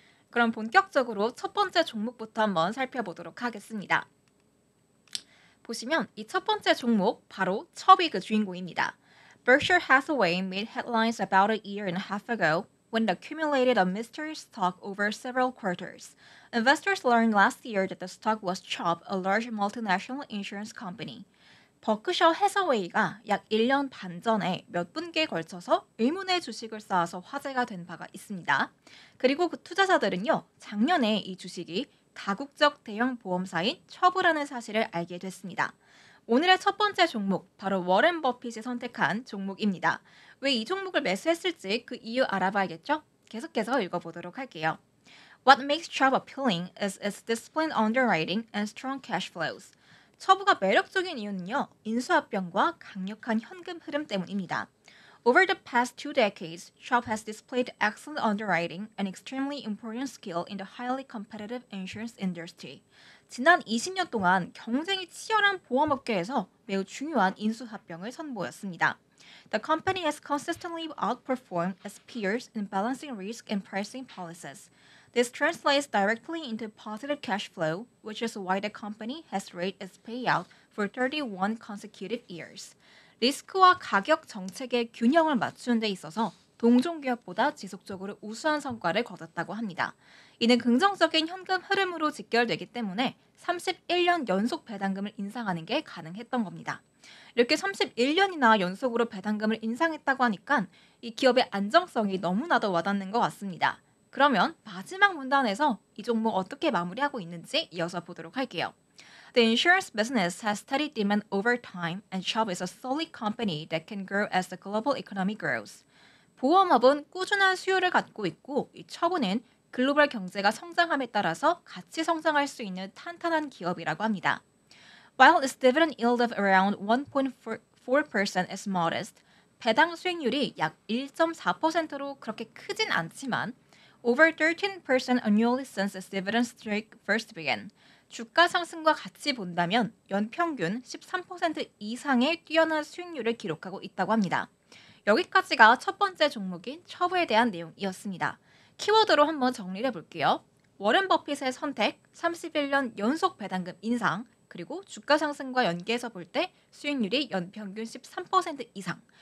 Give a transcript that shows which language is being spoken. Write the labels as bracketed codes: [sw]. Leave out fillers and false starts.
[ko] 그럼 본격적으로 첫 번째 종목부터 한번 살펴보도록 하겠습니다. 보시면 이 첫 번째 종목 바로 첩이 그 주인공입니다. [en] Berkshire Hathaway made headlines about a year and a half ago when it accumulated a mysterious stock over several quarters. Investors learned last year that the stock was Chubb, a large multinational insurance company. [ko] 버크셔 해서웨이가 약 1년 반 전에 몇 분기에 걸쳐서 의문의 주식을 쌓아서 화제가 된 바가 있습니다. 그리고 그 투자자들은요, 작년에 이 주식이 다국적 대형 보험사인 첩이라는 사실을 알게 됐습니다. 오늘의 첫 번째 종목, 바로 워렌 버핏이 선택한 종목입니다. 왜 이 종목을 매수했을지 그 이유 알아봐야겠죠? 계속해서 읽어보도록 할게요. [en] What makes Chubb appealing is its disciplined underwriting and strong cash flows. [ko] 처부가 매력적인 이유는요, 인수합병과 강력한 현금 흐름 때문입니다. [en] Over the past 2 decades, Chubb has displayed excellent underwriting and extremely important skill in the highly competitive insurance industry. [ko] 지난 20년 동안 경쟁이 치열한 보험업계에서 매우 중요한 인수합병을 선보였습니다. [en] The company has consistently outperformed its peers in balancing risk and pricing policies. This translates directly into positive cash flow, which is why the company has raised its payout for 31 consecutive years. [ko] 리스크와 가격 정책의 균형을 맞추는 데 있어서 동종기업보다 지속적으로 우수한 성과를 거뒀다고 합니다. 이는 긍정적인 현금 흐름으로 직결되기 때문에 31년 연속 배당금을 인상하는 게 가능했던 겁니다. 이렇게 31년이나 연속으로 배당금을 인상했다고 하니까 이 기업의 안정성이 너무나도 와닿는 것 같습니다. 그러면 마지막 문단에서 이 종목 어떻게 마무리하고 있는지 이어서 보도록 할게요. [en] The insurance business has steady demand over time and Chubb is a solid company that can grow as the global economy grows. [ko] 보험업은 꾸준한 수요를 갖고 있고 이 첩은 글로벌 경제가 성장함에 따라서 같이 성장할 수 있는 탄탄한 기업이라고 합니다. [en] While its dividend yield of around 1.4% is modest, [ko] 배당 수익률이 약 1.4%로 그렇게 크진 않지만 [en] over 13% annually since its dividend streak first began. [ko] 주가 상승과 같이 본다면 연평균 13% 이상의 뛰어난 수익률을 기록하고 있다고 합니다. 여기까지가 첫 번째 종목인 첩에 대한 내용이었습니다. 키워드로 한번 정리를 해볼게요. 워렌 버핏의 선택, 31년 연속 배당금 인상, 그리고 주가 상승과 연계해서 볼 때 수익률이 연평균 13% 이상.